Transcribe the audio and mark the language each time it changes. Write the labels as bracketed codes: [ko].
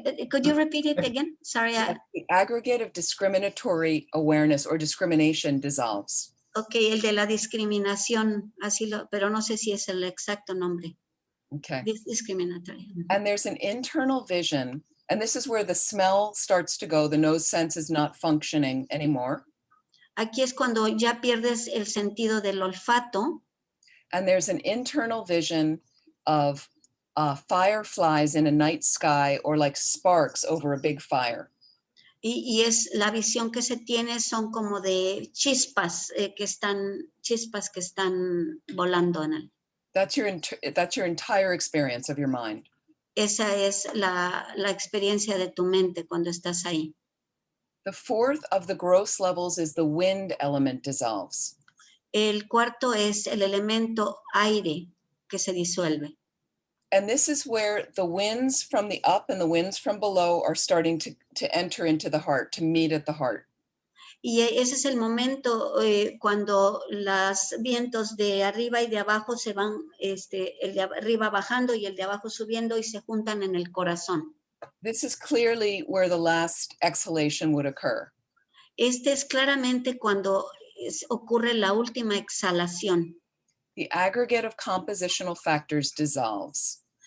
[en] Could you repeat it again? Sorry. The aggregate of discriminatory awareness or discrimination dissolves. [es] Okay, el de la discriminación, pero no sé si es el exacto nombre. [en] Okay. Discriminatory. And there's an internal vision, and this is where the smell starts to go. The nose sense is not functioning anymore. [es] Aquí es cuando ya pierdes el sentido del olfato. [en] And there's an internal vision of fireflies in a night sky or like sparks over a big fire. [es] Y es la visión que se tiene son como de chispas que están volando en él. [en] That's your entire experience of your mind. [es] Esa es la experiencia de tu mente cuando estás ahí. [en] The fourth of the gross levels is the wind element dissolves. [es] El cuarto es el elemento aire que se disuelve. [en] And this is where the winds from the up and the winds from below are starting to enter into the heart, to meet at the heart. [es] Y ese es el momento cuando los vientos de arriba y de abajo se van, el de arriba bajando y el de abajo subiendo y se juntan en el corazón. [en] This is clearly where the last exhalation would occur. [es] Este es claramente cuando ocurre la última exhalación. [en] The aggregate of compositional factors dissolves.